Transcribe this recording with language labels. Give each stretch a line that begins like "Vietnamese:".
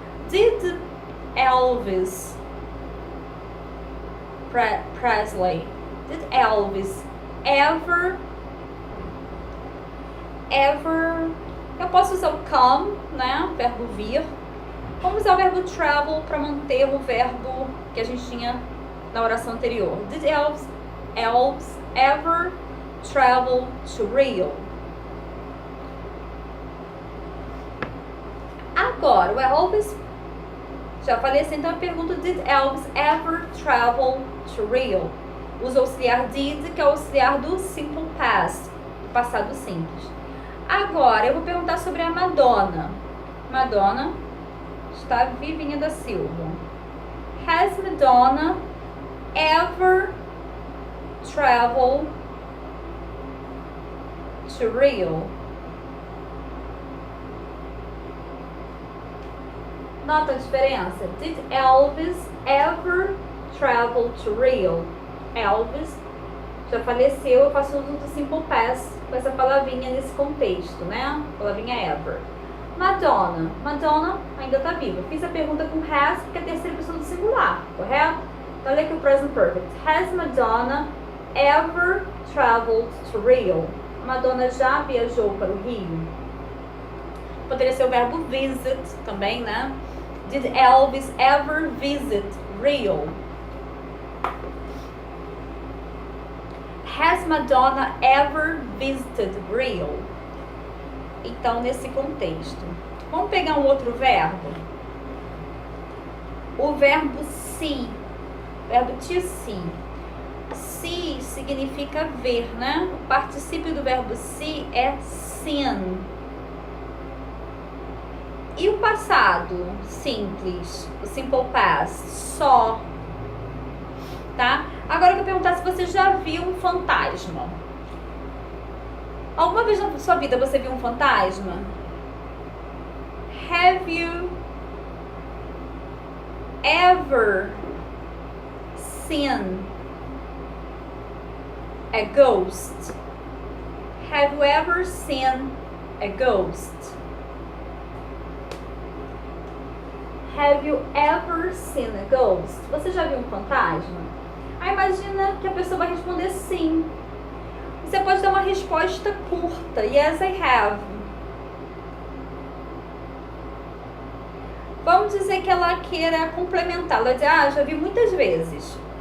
English: Did Elvis Presley, did Elvis ever,
Portuguese: eu posso usar o come, né, o verbo vir. Vamos usar o verbo travel para manter o verbo que a gente tinha na oração anterior.
English: Did Elvis ever travel to Rio?
Portuguese: Agora, o Elvis já faleceu, então eu pergunto:
English: Did Elvis ever travel to Rio?
Portuguese: Usa o auxiliar did, que é o auxiliar do simple past, do passado simples. Agora, eu vou perguntar sobre a Madonna. Madonna está Vivinha da Silva.
English: Has Madonna ever traveled to Rio?
Portuguese: Nota a diferença?
English: Did Elvis ever travel to Rio?
Portuguese: Elvis já faleceu, eu faço uso do simple past com essa palavrinha nesse contexto, né? Palavrinha ever. Madonna ainda está viva. Fiz a pergunta com has, porque é a terceira pessoa do singular, correto? Então, olha aqui o present perfect.
English: Has Madonna ever traveled to Rio?
Portuguese: Madonna já viajou para o Rio? Poderia ser o verbo visit também, né?
English: Did Elvis ever visit Rio? Has Madonna ever visited Rio?
Portuguese: Então, nesse contexto. Vamos pegar um outro verbo? O verbo see. Verbo to see. See significa ver, né? O particípio do verbo see é seen. E o passado simples, o simple past, só. Tá? Agora eu quero perguntar se você já viu um fantasma. Alguma vez na sua vida você viu um fantasma?
English: Have you ever seen a ghost? Have you ever seen a ghost? Have you ever seen a ghost?
Portuguese: Você já viu um fantasma? Aí imagina que a pessoa vai responder sim. Você pode dar uma resposta curta.
English: Yes, I have.
Portuguese: Vamos dizer que ela queira complementar. Ela diz, já vi muitas vezes.